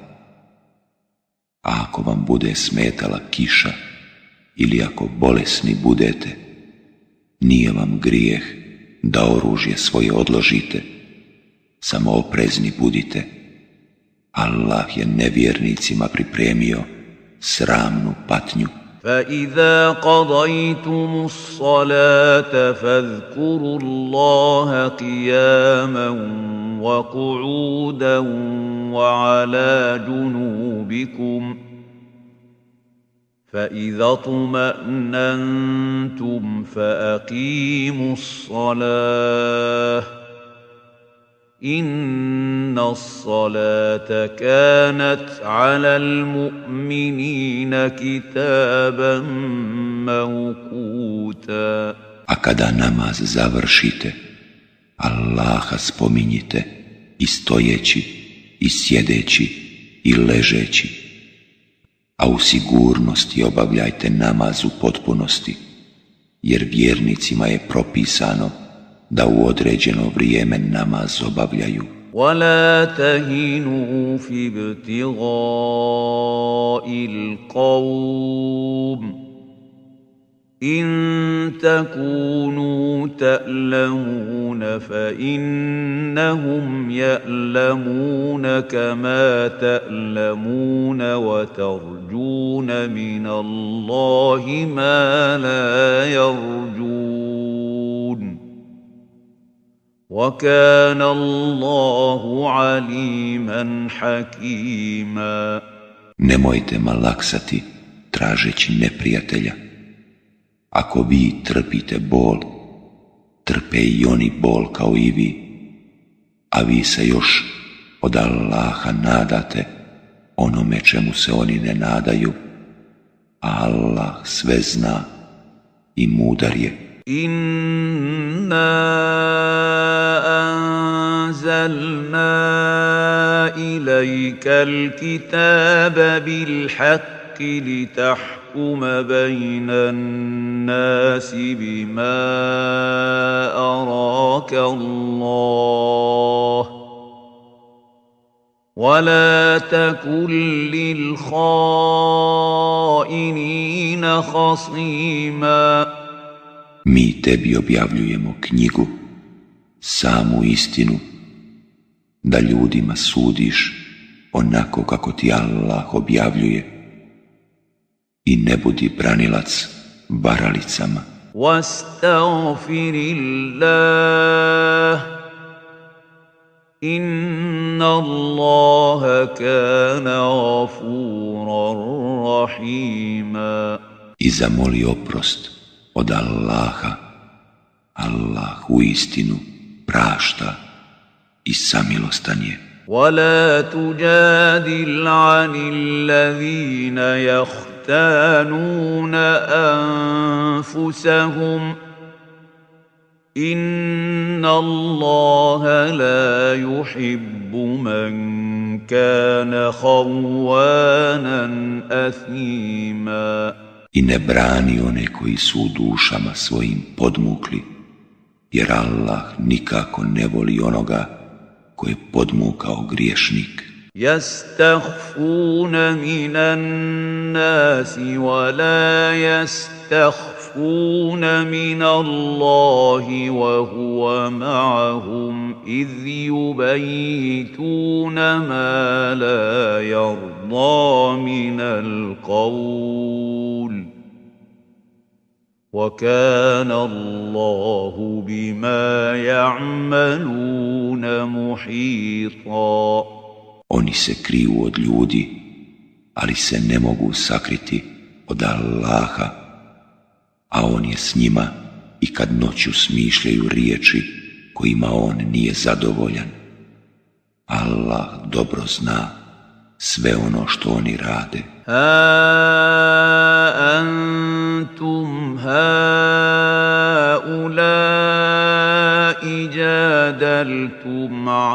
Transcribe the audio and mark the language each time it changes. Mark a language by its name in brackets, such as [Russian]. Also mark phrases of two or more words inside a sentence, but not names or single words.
[Bosnian] A ako vam bude smetala kiša ili ako bolesni budete, nije vam grijeh da oružje svoje odložite, samo oprezni budite. Allah je nevjernicima pripremio sramnu patnju. [Arabic] فإذا قضيتم الصلاة فاذكروا الله قياما وقعودا وعلى جنوبكم فإذا اطمأننتم فأقيموا الصلاة إن الصلاة كانت على المؤمنين كتابا موقوتا. [Bosnian] A kada namaz završite, Allaha spominjite i stojeći, i sjedeći, i ležeći, a u sigurnosti obavljajte namaz u potpunosti, jer vjernicima je propisano da u određeno vrijeme namaz obavljaju. [Arabic] ولا تهنوا في ابتغاء القوم إن تكونوا تألمون فإنهم يألمون كما تألمون وترجون من الله ما لا يرجون وَكَانَ اللَّهُ عَلِيمًا حَكِيمًا. [Bosnian] Nemojte malaksati tražeći neprijatelja. Ako vi trpite bol, trpe i oni bol kao i vi, a vi se još od Allaha nadate onome čemu se oni ne nadaju, a Allah sve zna i mudar je. [Arabic] إنا أنزلنا إليك الكتاب بالحق لتحكم بين الناس بما أراك الله ولا تكن للخائنين خصيما. [Bosnian] Mi tebi objavljujemo knjigu, samu istinu, da ljudima sudiš onako kako ti Allah objavljuje i ne budi branilac varalicama. [Arabic] واستغفر الله إن الله كان غفورا رحيما. [Bosnian] I zamoli oprost od Allaha. Allah uistinu prašta i samilostan je. [Arabic] وَلَا تُجَادِلْ عَنِ الَّذِينَ يَخْتَانُونَ أَنفُسَهُمْ إِنَّ اللَّهَ لَا يُحِبُّ مَنْ كَانَ خَوَّانًا أَثِيمًا. [Bosnian] I ne brani one koji su u dušama svojim podmukli, jer Allah nikako ne voli onoga ko je podmukao griješnik. [Arabic] يستخفون من الناس ولا يستخفون من الله وهو معهم إذ يبيتون ما لا يرضى من القول. وَكَانَ اللَّهُ بِمَا يَعْمَلُونَ مُحِيطًا. [Bosnian] Oni se kriju od ljudi, ali se ne mogu sakriti od Allaha, a on je s njima i kad noću smišljaju riječi kojima on nije zadovoljan. Allah dobro zna sve ono što oni rade. [Arabic] أنتم هؤلاء جادلتم